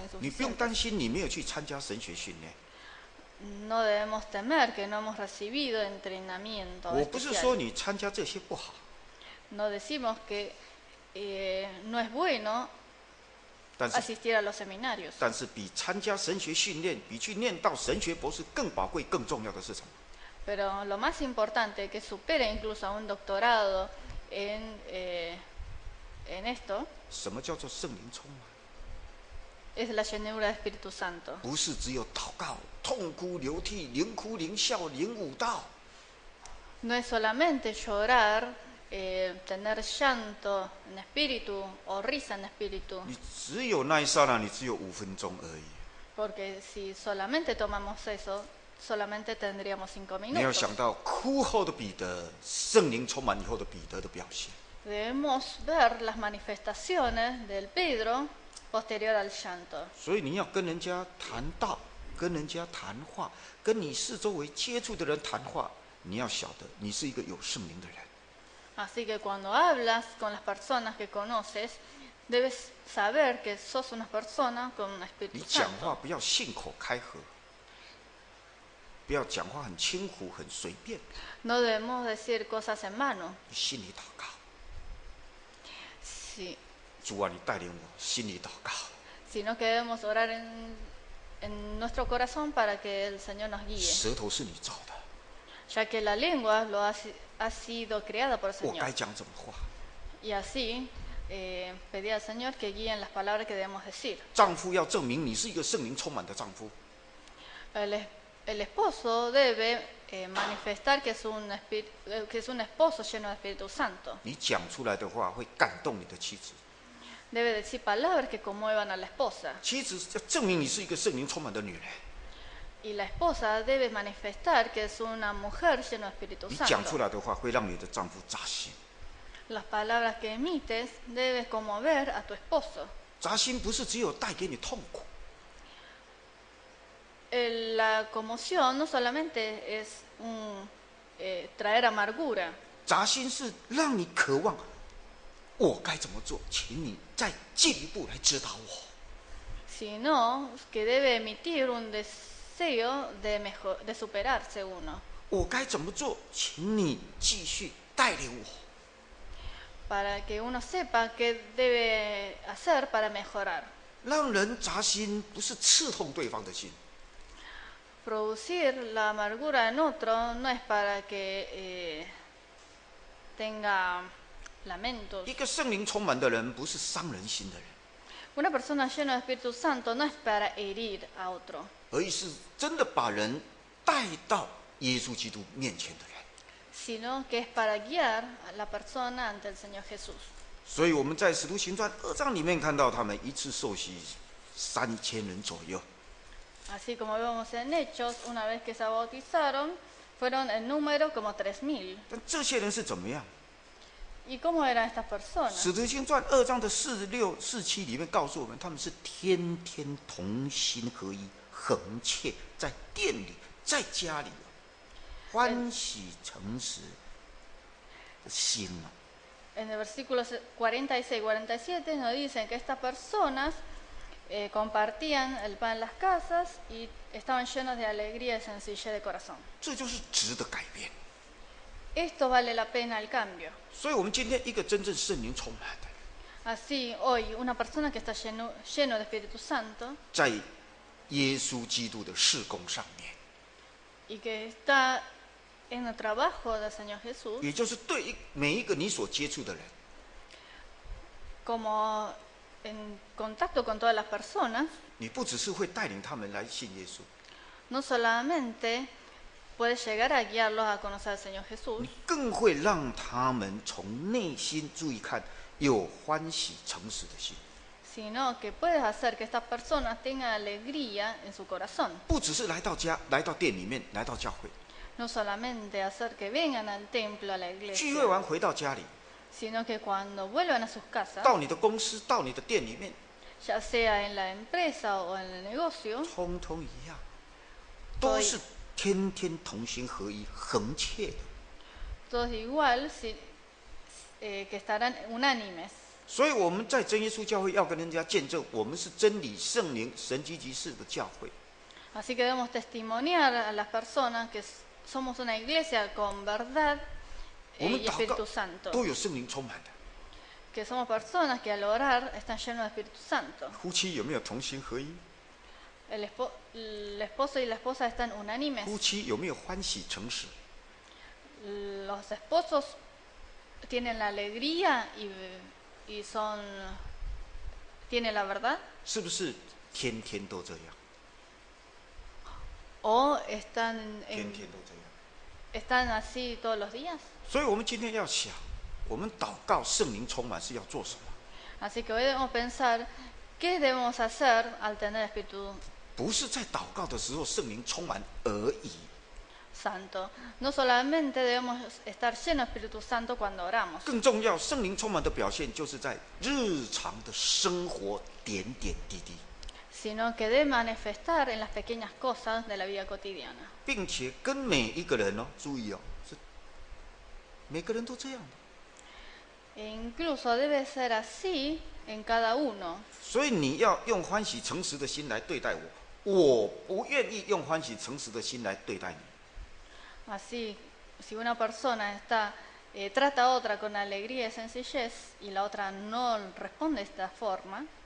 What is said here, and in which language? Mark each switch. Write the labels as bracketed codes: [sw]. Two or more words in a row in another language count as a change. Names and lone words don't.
[zh] 你不用担 [es] insuficientes. [zh] 心你没有去参加神学训练。 [es] No debemos temer que no hemos recibido entrenamiento [zh] 我不是说 [es] especial. [zh] 你参加这些不好， [es] No decimos que no es bueno [zh] 但是 [es] asistir a los seminarios. [zh] 但是比参加神学训练，比去念到神学博士更宝贵、更重要的是什么？ [es] Pero lo más importante, que supere incluso a un doctorado en esto, [zh] 什么叫做圣灵充满？ [es] es la llenura del Espíritu Santo. [zh] 不是只有祷告、痛哭流涕、灵哭灵笑、灵舞道， [es] No es solamente llorar, tener llanto en espíritu o risa en espíritu, [zh] 你只有那一刹那，你只有5分钟而已。 [es] porque si solamente tomamos eso, solamente tendríamos 5 [zh] 你要 [es] minutos. [zh] 想到哭后的彼得，圣灵充满以后的彼得的表现。 [es] Debemos ver las manifestaciones del Pedro posterior al llanto. [zh] 所以你要跟人家谈道，跟人家谈话，跟你四周围接触的人谈话，你要晓得，你是一个有圣灵的人。 [es] Así que cuando hablas con las personas que conoces, debes saber que sos una persona con un [zh] 你 [es] Espíritu [zh] 讲 [es] Santo. [zh] 话不要信口开河，不要讲话很轻浮、很随便， [es] No debemos decir cosas en vano. [zh] 你心里祷告。主啊，你带领我，心里祷告。 [es] Sino que debemos orar en nuestro corazón para que el Señor nos guíe, [zh] 舌头是你造的， [es] ya que la lengua ha sido creada por el [zh] 我 [es] Señor. [zh] 该讲什么话？ [es] Y así pedí al Señor que guíen las palabras que debemos decir. [zh] 丈夫要证明你是一个圣灵充满的丈夫， [es] El esposo debe manifestar que es un esposo lleno del Espíritu Santo. [zh] 你讲出来的话会感动你的妻子。 [es] Debe decir palabras que conmuevan a la esposa. [zh] 妻子要证明你是一个圣灵充满的女人， [es] Y la esposa debe manifestar que es una mujer llena del Espíritu [zh] 你讲出 [es] Santo. [zh] 来的话会让你的丈夫扎心。 [es] Las palabras que emites debes conmover a tu esposo. [zh] 扎心不是只有带给你痛苦， [es] La conmoción no solamente es traer amargura, [zh] 扎心是让你渴望，我该怎么做，请你再进一步来指导我。 [es] sino que debe emitir un deseo de superarse uno, [zh] 我该怎么做，请你继续带领我。 [es] para que uno sepa qué debe hacer para mejorar. [zh] 让人扎心不是刺痛对方的心， [es] Producir la amargura en otro no es para que tenga lamentos. [zh] 一个圣灵充满的人不是伤人心的人， [es] Una persona llena de Espíritu Santo no es para herir a otro, [zh] 而是真的把人带到耶稣基督面前的人。 [es] sino que es para guiar a la persona ante el Señor Jesús. [zh] 所以我们在《使徒行传》2章里面看到，他们一次受洗3000人左右。 [es] Así como vemos en Hechos, una vez que se bautizaron, fueron en número como 3000. [zh] 但这些人是怎么样？ [es] ¿Y cómo eran estas 《 personas? [zh] 使徒行传》2章的46、47里面告诉我们，他们是天天同心合一，恒切在店里，在家里，欢喜诚实的心啊。 [es] En el versículo 46 y 47 nos dicen que estas personas compartían el pan en las casas y estaban llenos de alegría y sencillez de corazón. [zh] 这就是值得改变。 [es] Esto vale la pena el cambio. [zh] 所以，我们今天一个真正圣灵充满的人， [es] Así, hoy, una persona que está lleno de Espíritu Santo [zh] 在耶稣基督的事工上面， [es] y que está en el trabajo del Señor Jesús, [zh] 也就是对每一个你所接触的人， [es] como en contacto con todas las personas, [zh] 你不只是会带领他们来信耶稣， [es] no solamente puedes llegar a guiarlos a conocer al Señor Jesús, [zh] 你更会让他们从内心注意看，有欢喜诚实的心。 [es] sino que puedes hacer que estas personas tengan alegría en su corazón. [zh] 不只是来到家、来到店里面、来到教会， [es] No solamente hacer que vengan al templo, a la [zh] 聚会 [es] iglesia, [zh] 完回到家里， [es] sino que cuando vuelvan a sus casas, [zh] 到你的公司、到你的店里面， [es] ya sea en la empresa o en el negocio, [zh] 通通一样，都是天天同心合一、恒切的。 [es] todos igual, que estarán unánimes. [zh] 所以我们在真耶稣教会要跟人家见证，我们是真理、圣灵、神迹骑士的教会。 [es] Así que debemos testimoniar a las personas que somos una iglesia con verdad [zh] 我们 [es] y [zh] 祷 [es] Espíritu [zh] 告 [es] Santo. [zh] 都有圣灵充满的。 [es] Que somos personas que al orar están llenos de Espíritu Santo. [zh] 夫妻有没有同心合一？ [es] El esposo y la esposa están unánimes. [zh] 夫妻有没有欢喜诚实？ [es] Los esposos tienen la alegría y tienen la verdad. [zh] 是不是天天都这样？ [es] O están, [zh] 天天都这样。 [es] están así todos los días. [zh] 所以我们今天要想，我们祷告圣灵充满是要做什么？ [es] Así que hoy debemos pensar qué debemos hacer al tener Espíritu [zh] 不是在祷告的时候圣灵充满而已。 [es] Santo. No solamente debemos estar llenos de Espíritu Santo cuando oramos, [zh] 更重要，圣灵充满的表现就是在日常的生活点点滴滴， [es] sino que debe manifestar en las pequeñas cosas de la vida cotidiana. [zh] 并且跟每一个人哦，注意哦，是每个人都这样的。 [es] E incluso debe ser así en cada uno. [zh] 所以你要用欢喜诚实的心来对待我，我不愿意用欢喜诚实的心来对待你。 [es] Así, si una persona trata a otra con alegría y sencillez y la otra no responde de esta forma,